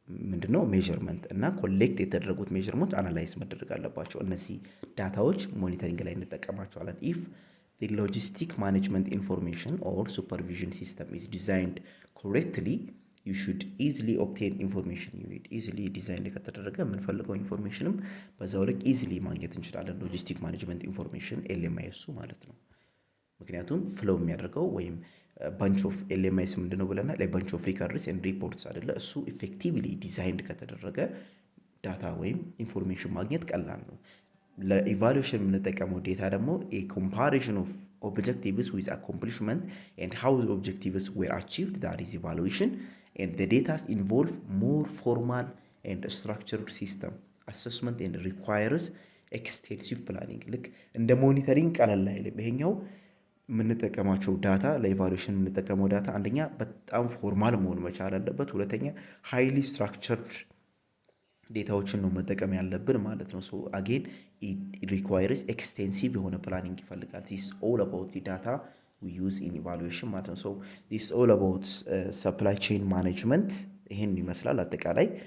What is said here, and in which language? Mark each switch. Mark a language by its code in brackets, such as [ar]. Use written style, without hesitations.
[am] ምንድነው ሜዠርመንት እና ኮሌክት የተደረጉት ሜዠርመንት አናላይዝ መደረግ አለባቸው። እነዚህ ዳታዎች ሞኒተሪንግ ላይ እንጠቀማቸዋለን። [en] ኢፍ the logistic management information or supervision system is designed correctly, you should easily obtain information you need. [am] easily ዲዛይን ከተደረገ የምንፈልገው ኢንፎርሜሽንም በዛው ልክ ኢዚሊ ማግኘት እንችላለን። ሎጂስቲክ ማኔጅመንት ኢንፎርሜሽን ኤልኤምአይስ ማለት ነው። ምክንያቱም ፍሎው የሚያደርገው ወይም ባንች ኦፍ ኤልኤምአይስ ምንድነው ብለናል? [en] ባንች ኦፍ ሪከርድስ ኤንድ ሪፖርትስ [am] አይደለ? እሱ ኢፌክቲቭሊ ዲዛይንድ ከተደረገ ዳታ ወይም ኢንፎርሜሽን ማግኘት ቀላል ነው። ለኢቫሉዌሽን የምንጠቀመው ዴታ ደግሞ [en] a comparison of objectives with accomplishment and how the objectives were achieved, that is evaluation, and the data involve more formal and structured system assessment and requires extensive planning. [am] ልክ እንደ ሞኒተሪንግ ቀለል አይልም። ይሄኛው የምንጠቀማቸው ዳታ ለኢቫሉዌሽን የምንጠቀመው ዳታ አንደኛ በጣም ፎርማል መሆን መቻል አለበት፣ ሁለተኛ ሃይሊ ስትራክቸርድ ዴታዎችን ነው መጠቀም ያለብን ማለት ነው። [en] ሶ አጌን ኢት ሪኳየርስ ኤክስቴንሲቭ [am] የሆነ ፕላኒንግ ይፈልጋል። [en] ዚስ ኦል አባውት ዲ ዳታ ዊ ዩዝ ኢን ኢቫሉዌሽን [am] ማለት ነው። [en] ሶ ዚስ ኦል አባውት ሰፕላይ ቼን ማኔጅመንት [am] ይህን ይመስላል። አጠቃላይ